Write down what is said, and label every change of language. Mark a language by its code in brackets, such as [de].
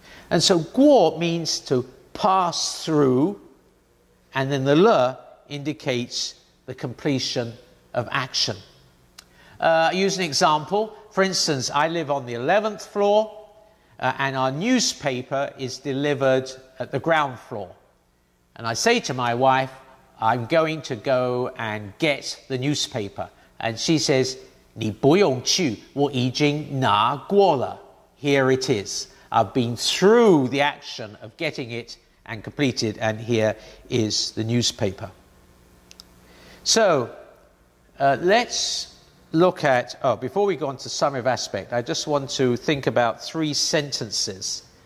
[en] And so 过 means to pass through, and then the 了 indicates the completion of action. Use an example. For instance, I live on the 11th floor and our newspaper is delivered at the ground floor. And I say to my wife, I'm going to go and get the newspaper. And she says, [zh] 你不用去，我已经拿过了. [en] Here it is. I've been through the action of getting it and completed, and here is the newspaper. So let's look at, before we go on to summary of aspect, I just want to think about 3 sentences.